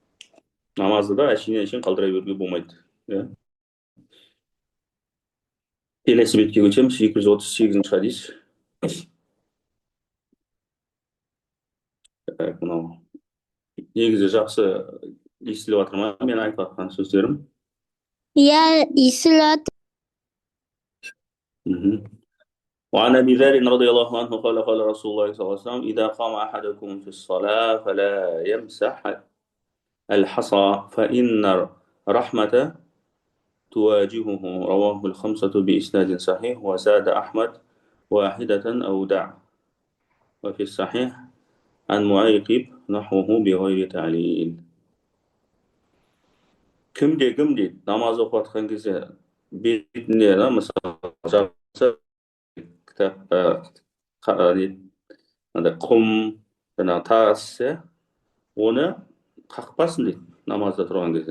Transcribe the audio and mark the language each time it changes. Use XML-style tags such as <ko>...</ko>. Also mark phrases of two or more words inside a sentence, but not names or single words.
<kk>Намазды да әшейін қалдыра беруге болмайды. Келесі бетке көшеміз. 238 хадис. Мынау негізі жақсы естіліп жатыр ма мен айтып жатқан сөздерім? Иә, естіліп жатыр.</kk> <ar>وعن أبي ذر رضي الله عنه قال قال رسول الله صلى الله عليه وسلم إذا قام أحدكم في الصلاة فلا يمسح الحصى فإن رحمة تواجهه. رواه الخمسة بإسناد صحيح وزاد أحمد واحدة أو دع. وفي الصحيح عن معيقب نحوه بغير تعليل.</ar> <kk>кім дейді намаз оқып жатқан кезде бетіне мысалы жабылса кітап құм жаңағы тас оны қақпасын дейді намазда тұрған кезде.</kk>